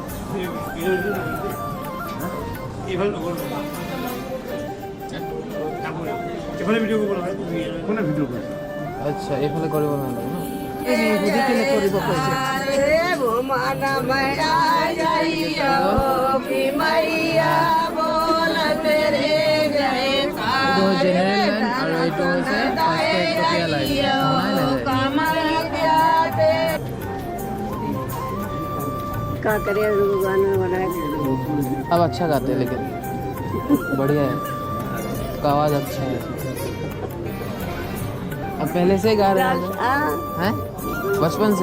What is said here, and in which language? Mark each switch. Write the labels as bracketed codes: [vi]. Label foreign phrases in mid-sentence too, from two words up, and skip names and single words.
[as] আচ্ছা এইফালে কৰিব নালাগে ন কেনে কৰিব কৈছে এইটো জেনেৰেল লাইন আৰু এইটো হৈছে 5 টকীয়া লাইন [hi] क्या करे गाना बनाए अब अच्छा गाते हैं लेकिन बढ़िया है उसका आवाज़ अच्छा है अब पहले से गा रहे हैं बचपन से